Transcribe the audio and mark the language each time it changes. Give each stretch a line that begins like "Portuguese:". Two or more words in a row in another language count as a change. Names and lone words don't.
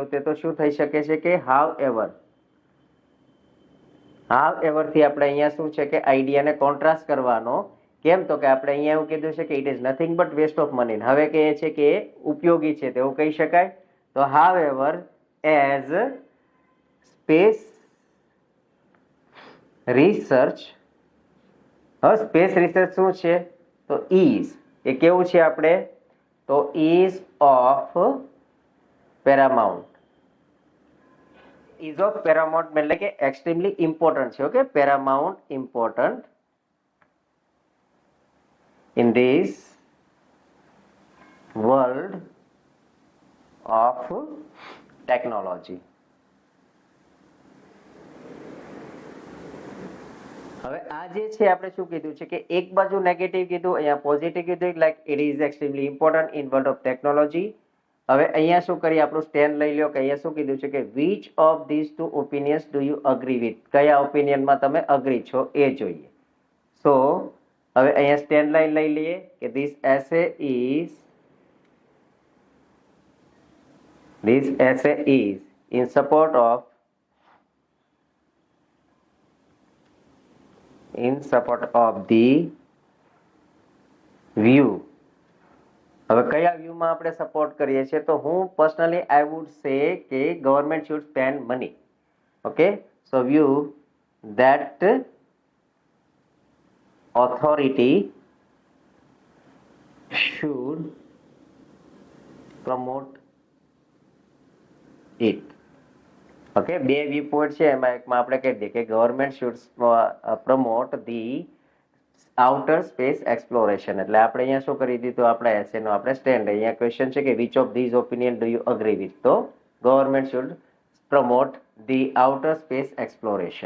Gujarati: તે તો શું થઈ શકે છે કે હાવ એવર થી આપણે અહીંયા શું છે કે આઈડિયાને કોન્ટ્રાસ્ટ કરવાનો. કેમ? તો કે આપણે અહીંયા એવું કીધું છે કે
English: it is nothing but waste of money.
Gujarati: હવે કહે છે કે ઉપયોગી છે તેવું કહી શકાય. તો હાવ એવર
English: as space research.
Gujarati: હવે
English: space research
Gujarati: શું છે? તો ઇઝ એ કેવું છે આપણે?
English: તો is of paramount. is of paramount
Gujarati: એટલે કે
English: extremely important
Gujarati: છે.
English: okay, paramount important in this world of technology.
Gujarati: હવે આ જે છે આપણે શું કીધું છે કે એક બાજુ નેગેટિવ કીધું, અહીંયા પોઝિટિવ કીધું,
English: like it is extremely important in world of technology.
Gujarati: હવે અહીંયા શું કરીએ, આપણું સ્ટેન્ડ લઈ લો કે અહીંયા શું કીધું છે કે
English: which of these two opinions do you agree with?
Gujarati: કયા ઓપિનિયનમાં તમે અગ્રી છો એ જોઈએ. સો હવે અહીંયા
English: stand line
Gujarati: લઈ લઈએ કે
English: this essay is in support of the view.
Gujarati: હવે કયા વ્યૂમાં આપણે સપોર્ટ કરીએ છીએ? તો હું પર્સનલી
English: I would say
Gujarati: કે
English: government should spend money. okay, so view that authority should promote it.
Gujarati: ઓકે, બે
English: view point
Gujarati: છે, એમાં એકમાં આપણે કહી દઈએ કે
English: government should promote the outer space exploration.
Gujarati: એટલે આપણે અહીંયા શું કરી દીધું, આપણા એસેનો આપણે સ્ટેન્ડ. અહીંયા ક્વેશ્ચન છે કે
English: which of these opinion do you agree with? તો government should promote the outer space exploration.